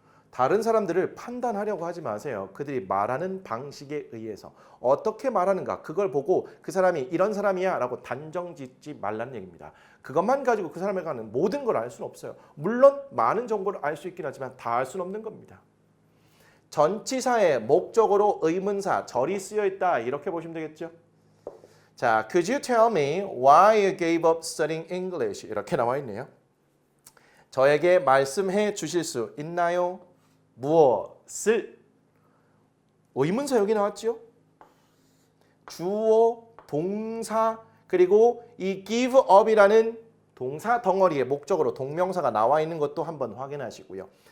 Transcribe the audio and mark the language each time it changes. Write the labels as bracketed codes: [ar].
[ko] 다른 사람들을 판단하려고 하지 마세요. 그들이 말하는 방식에 의해서 어떻게 말하는가 그걸 보고 그 사람이 이런 사람이야 라고 단정 짓지 말라는 얘기입니다. 그것만 가지고 그 사람에 관한 모든 걸 알 수는 없어요. 물론 많은 정보를 알 수 있긴 하지만 다 알 수는 없는 겁니다. 전치사의 목적어로 의문사, 절이 쓰여 있다 이렇게 보시면 되겠죠. [en] 자, could you tell me why you gave up studying English? [ko] 이렇게 나와 있네요. 저에게 말씀해 주실 수 있나요? 무엇을? 의문사 여기 나왔죠? 주어, 동사, 그리고 이 give up이라는 동사 덩어리의 목적으로 동명사가 나와 있는 것도 한번 확인하시고요.